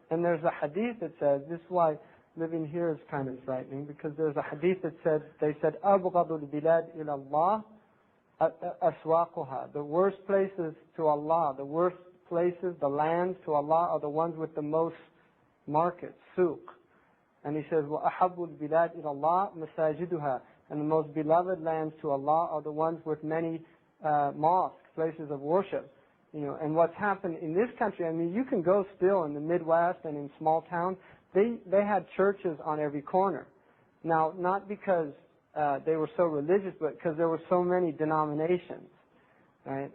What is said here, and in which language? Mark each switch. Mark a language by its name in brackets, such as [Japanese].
[English] And there's a hadith that says, this is why living here is kind of frightening, because there's a hadith that said, they said, [Arabic] أَبْغَضُ الْبِلَادِ إِلَى اللَّهِ أَسْوَاقُهَا. [English] The worst places to Allah, the worst places, the lands to Allah are the ones with the most markets, souk. And he says, [Arabic] وَأَحَبُّ الْبِلَادِ إِلَى اللَّهِ مَسَاجِدُهَا. [English] And the most beloved lands to Allah are the ones with many mosques, places of worship. You know, and what's happened in this country, I mean, you can go still in the Midwest and in small towns. They had churches on every corner. Now, not because they were so religious, but because there were so many denominations. Right?